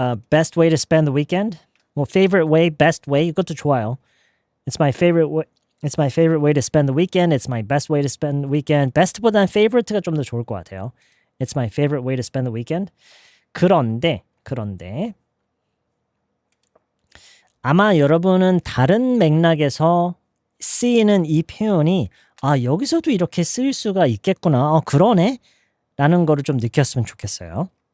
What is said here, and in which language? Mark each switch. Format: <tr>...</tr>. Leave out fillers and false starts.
<en>Best way to spend the weekend? Well, favorite way, best way,</en> <ko>이것도 좋아요.</ko> <en>It's my favorite way. It's my favorite way to spend the weekend. It's my best way to spend the weekend.</en> <ko>best보다는 favorite가 좀 더 좋을 것 같아요.</ko> <en>It's my favorite way to spend the weekend.</en> <ko>그런데 아마 여러분은 다른 맥락에서 쓰이는 이 표현이 여기서도 이렇게 쓰일 수가 있겠구나. 그러네. 라는 거를 좀 느꼈으면 좋겠어요.</ko>